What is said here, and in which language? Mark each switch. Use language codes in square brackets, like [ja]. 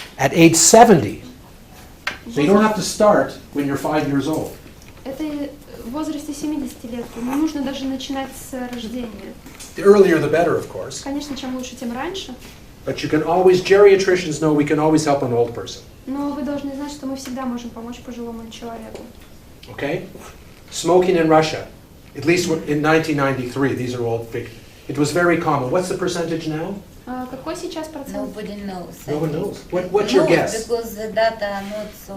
[en] At age 70, so you don't have to start when you're 5 years old. [ru] Это в возрасте 70 лет. Не нужно даже начинать с рождения. [en] The earlier the better, of course. [ru] Конечно, чем лучше, тем раньше. [en] But you can always, geriatricians know we can always help an old person. [ru] Но вы должны знать, что мы всегда можем помочь пожилому человеку. [en] Okay? Smoking in Russia, at least in 1993, these are all big. It was very common. What's the percentage now? [ru] Какой сейчас процент? [en] Nobody knows. No one knows. What's your guess? Because the data are not so.